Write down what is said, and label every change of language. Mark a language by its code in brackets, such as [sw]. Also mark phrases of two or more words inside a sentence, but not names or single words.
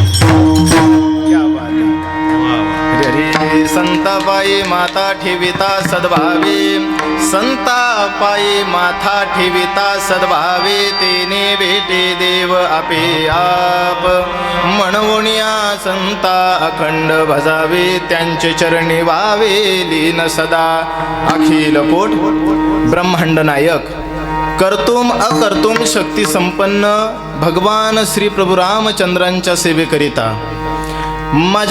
[mr] ठेविता सद्भावे संता पायी माथा ठेविता सद्भावे तेने भेटे देव आपे आप म्हणवुनिया संता अखंड भजावे त्यांचे चरणी व्हावे लीन सदा अखिल कोट ब्रह्मांड नायक [sa] कर्तुम अकर्तुम [mr] शक्ती संपन्न भगवान श्री प्रभू रामचंद्रांच्या सेवेकरिता माझ्या